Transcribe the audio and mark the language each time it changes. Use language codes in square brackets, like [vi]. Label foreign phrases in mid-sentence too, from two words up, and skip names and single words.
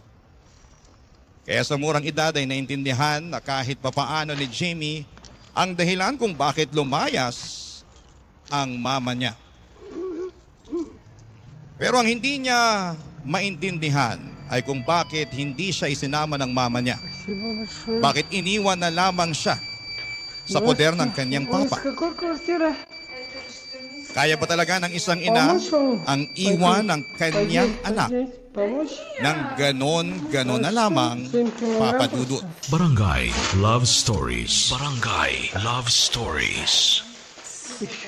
[tl] Kaya sa murang edad ay naintindihan na kahit papaano ni Jamie ang dahilan kung bakit lumayas ang mama niya. Pero ang hindi niya maintindihan ay kung bakit hindi siya isinama ng mama niya. [ru] Спасибо большое. [tl] Bakit iniwan na lamang siya sa poder ng kanyang [ru] У вас [tl] papa. [ru] какая квартира? [tl] Kaya ba talaga ng isang ina ang iwan ng kanyang anak [ru] Помочь? [tl] ng ganon na lamang, Papa Dudut? Barangay Love Stories. Barangay Love Stories. [ru] Еще?